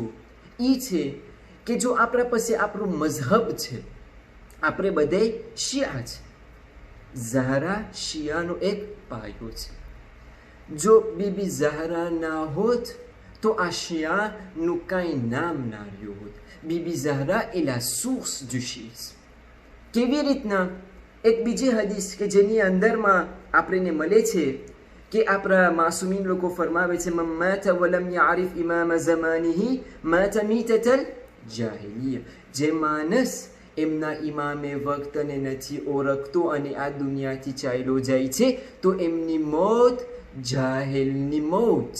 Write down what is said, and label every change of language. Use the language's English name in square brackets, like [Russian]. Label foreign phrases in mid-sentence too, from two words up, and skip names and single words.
[Gujarati] એ છે કે જો આપણા પાસે આપણું મઝહબ છે, આપણે બધે શિયા છે, ઝહરા શિયાનો એક પાયો છે. જો બીબી ઝહરા ના હોત તો આ શિયાનું કાંઈ નામ ના રહ્યું હોત. બીબી ઝહરા એ [French] la source du [Gujarati] શિયાઇઝમ. કેવી રીતના? એક બીજી હદીસ કે જેની અંદરમાં આપણને મળે છે કે આપણા માસુમીન લોકો ફરમાવે છે, [Arabic] من مات ولم يعرف إمام زمانه مات ميتة الجاهلية. [Gujarati] જે માણસ એમના ઇમામે વક્તને નથી ઓળખતો અને આ દુનિયાથી ચાલ્યો જાય છે તો એમની મોત જાહેલની મોત.